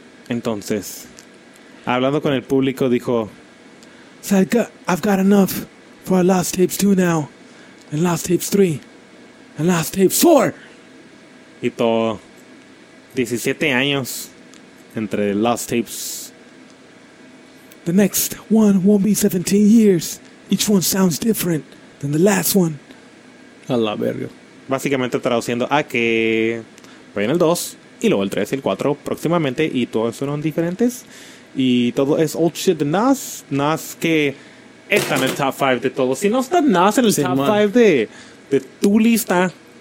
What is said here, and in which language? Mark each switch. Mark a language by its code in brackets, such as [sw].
[es] Entonces, hablando con el público, dijo, [en] I've got enough for our last tapes 2 now, and last tapes 3. And last tape 4. [es] Y todo 17 años entre last tapes. [en] The next one won't be 17 years. Each one sounds different than the last one. [es] A la verga. Básicamente traduciendo a que voy en el 2 y luego el 3 y el 4 próximamente y todos fueron diferentes. Y todo es [en] old shit [es] de Nas. Nas que está en el top 5 de todos. Si no está Nas en el sí, top 5 de tu lista,